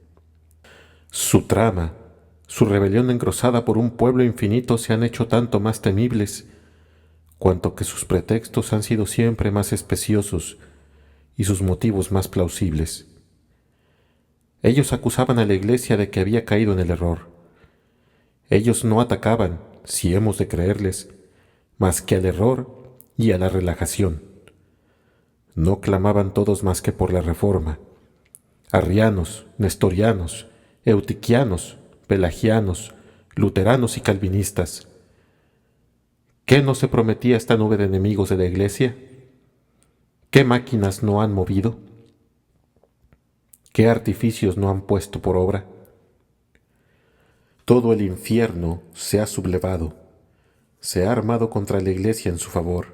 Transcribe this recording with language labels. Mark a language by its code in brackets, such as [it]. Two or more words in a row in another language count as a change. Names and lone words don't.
[es] Su trama, su rebelión engrosada por un pueblo infinito se han hecho tanto más temibles, cuanto que sus pretextos han sido siempre más especiosos y sus motivos más plausibles. Ellos acusaban a la Iglesia de que había caído en el error. Ellos no atacaban, si hemos de creerles, más que al error y a la relajación. No clamaban todos más que por la reforma. Arrianos, nestorianos, eutiquianos, pelagianos, luteranos y calvinistas. ¿Qué no se prometía esta nube de enemigos de la Iglesia? ¿Qué máquinas no han movido? ¿Qué artificios no han puesto por obra? Todo el infierno se ha sublevado, se ha armado contra la Iglesia en su favor.